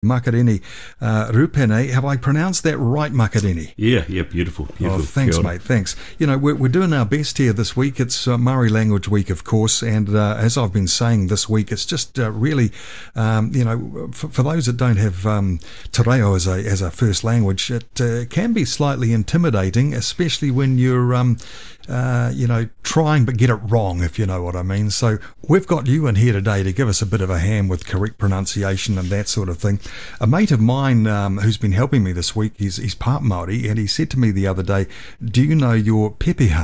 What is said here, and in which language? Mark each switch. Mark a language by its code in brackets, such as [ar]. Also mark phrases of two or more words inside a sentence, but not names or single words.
[en] Makarini Rupene. Have I pronounced that right, Makarini? Yeah, beautiful. Oh, thanks, mate, thanks. You know, we're doing our best here this week. It's Maori Language Week, of course, and as I've been saying this week, it's just really, you know, for those that don't have te reo as a first language, it can be slightly intimidating, especially when you're, you know, trying but get it wrong, if you know what I mean. So we've got you in here today to give us a bit of a hand with correct pronunciation and that sort of thing. A mate of mine who's been helping me this week, he's part Maori, and he said to me the other day, do you know your pepeha?